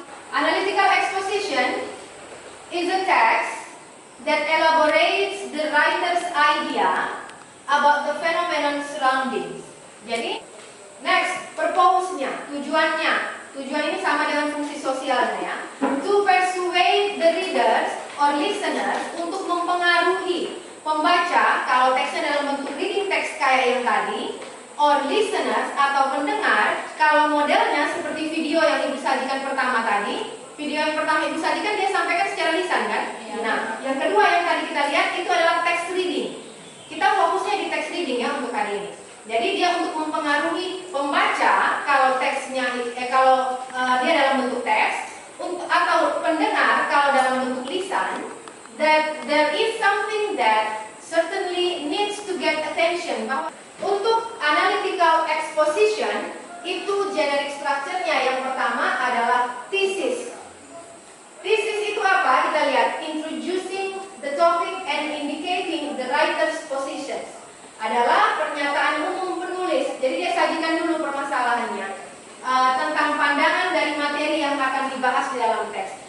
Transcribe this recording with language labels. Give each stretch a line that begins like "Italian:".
English: Analytical exposition is a text that elaborates the writer's idea about the phenomenon surroundings.
Indonesian: Jadi, next, purpose-nya, tujuannya. Tujuan ini sama dengan fungsi sosialnya ya.
English: To persuade the readers or listeners
Indonesian: untuk mempengaruhi pembaca kalau teksnya dalam bentuk reading text kayak yang tadi, or listeners atau pendengar kalau modelnya seperti video yang Ibu sajikan pertama tadi. Video yang pertama Ibu sajikan dia sampaikan secara lisan kan? Nah, yang kedua yang tadi kita lihat itu adalah text reading. Kita fokusnya di text reading ya untuk hari ini. Jadi dia untuk mempengaruhi pembaca kalau teksnya dia dalam bentuk teks atau pendengar kalau dalam bentuk lisan
English: that there is something that certainly needs to get attention.
Indonesian: Bahwa untuk analytical exposition itu generic structure-nya yang pertama adalah thesis. Thesis itu apa? Kita lihat,
English: introducing the topic and indicating the writer's positions.
Indonesian: Adalah pernyataan umum penulis. Jadi dia sajikan dulu permasalahannya tentang pandangan dari materi yang akan dibahas di dalam teks.